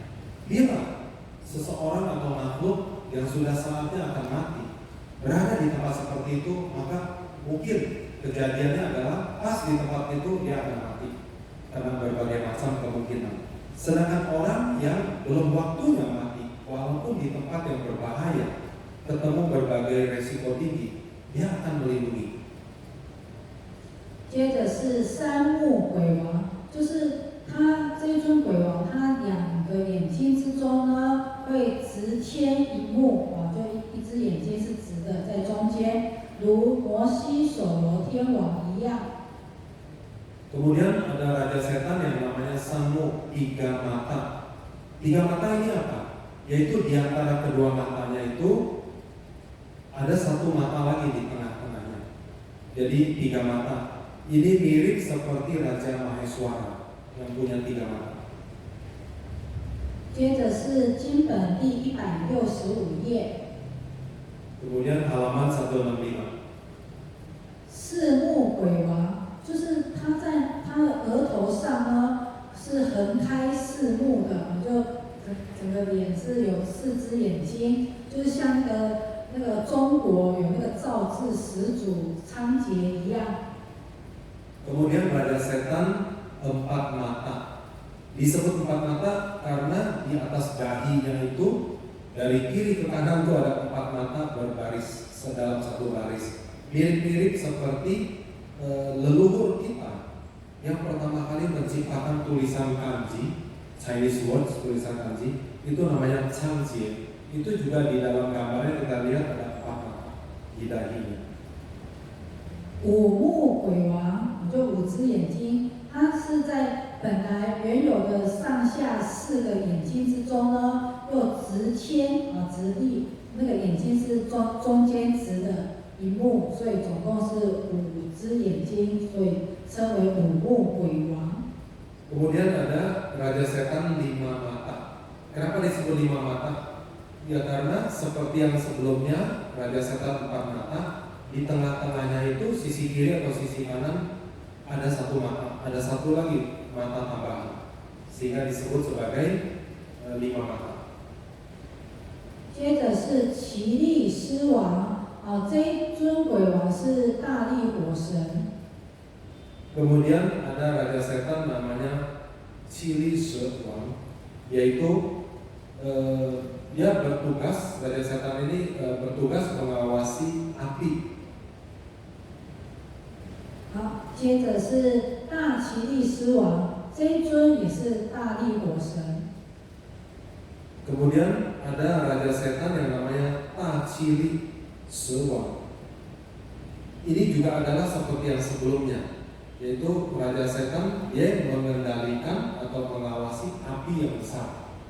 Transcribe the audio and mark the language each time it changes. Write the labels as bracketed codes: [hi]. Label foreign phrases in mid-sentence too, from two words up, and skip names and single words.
[id] Bila seseorang atau makhluk yang sudah saatnya akan mati berada di tempat seperti itu, maka mungkin kejadiannya adalah pas di tempat itu dia akan mati karena berbagai macam kemungkinan. Sedangkan orang yang belum waktunya mati, walaupun di tempat yang berbahaya, ketemu berbagai resiko tinggi, dia akan melindungi. [zh] 接着是三目鬼王，就是他这一尊鬼王，他两个眼睛之中呢会直牵一目，就一只眼睛是直的在中间，如摩西所罗天王一样。 [id] Kemudian ada raja setan yang namanya Sanmu, tiga mata. Tiga mata ini apa? Yaitu di antara kedua matanya itu ada satu mata lagi di tengah-tengahnya. Jadi tiga mata. Ini mirip seperti Raja Maheswara yang punya tiga mata. [zh] 接着是经本第165页， [id] Kemudian halaman 165. [zh] 四目鬼王，就是他在他的额头上呢是横开四目的，就整个脸是有四只眼睛，就是像那个中国有那个造字始祖仓颉一样。 [id] Kemudian raja setan empat mata. Disebut empat mata karena di atas dahinya itu dari kiri ke kanan itu ada empat mata berbaris sedalam satu baris. Mirip-mirip seperti leluhur kita yang pertama kali menciptakan tulisan kanji, [en] Chinese words, [id] tulisan kanji, itu namanya Changjie. Itu juga di dalam gambarnya kita lihat ada empat mata di dahinya. [zh] 五目鬼王，就五只眼睛，它是在本来原有的上下四个眼睛之中呢，又直牵直立，那个眼睛是中间直的一目，所以总共是五只眼睛，所以称为五目鬼王。 [id] Kemudian ada raja setan lima mata. Kenapa disebut lima mata? Ya karena seperti yang sebelumnya raja setan empat mata, di tengah-tengahnya itu sisi kiri atau sisi kanan ada satu mata, ada satu lagi mata tambahan, sehingga disebut sebagai lima mata. [zh] 接着是奇力狮王，这一尊鬼王是大力火神。 [id] Kemudian ada raja setan namanya Cili Sewang, yaitu dia bertugas, raja setan ini bertugas mengawasi api. [zh] 好，接着是大奇力狮王，这一尊也是大力火神。 [id] Kemudian ada raja setan yang namanya Ta Cili Sewang. Ini juga adalah seperti yang sebelumnya, yaitu raja setan yang mengendalikan atau mengawasi api yang besar.